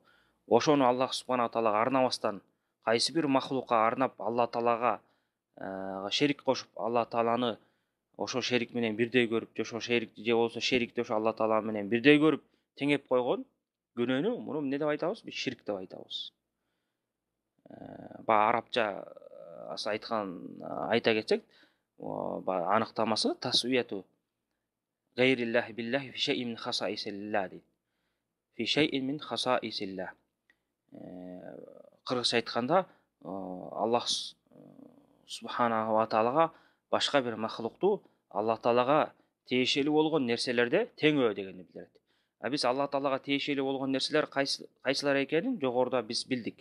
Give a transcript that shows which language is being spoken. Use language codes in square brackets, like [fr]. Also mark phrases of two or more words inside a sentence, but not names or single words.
[ky] Ошону Аллах субхана таалага арнабастан кайсы бир махлукка арнап, Алла Таалага шерик кошуп, Алла Тааланы ошо шерик менен бирдей көрүп, же болбосо шерикти ошо Алла Таала менен бирдей көрүп, теңеп койгон күнөөнү муну эмне деп айтабыз? Биз ширк деп айтабыз. Арабча айта кетсек, аныктамасы [ar] تسوية غير الله بالله في شيء من خصائص الله [ky] дейт. [ar] في شيء من خصائص الله. [ky] Кыргызча айтканда, Аллах субхана ва таалага башка бир махлукту Алла Таалага тиешелүү болгон нерселерде теңөө дегенди билдирет. Биз Алла Таалага тиешелүү болгон нерселер кайсылар экенин жогоруда биз билдик.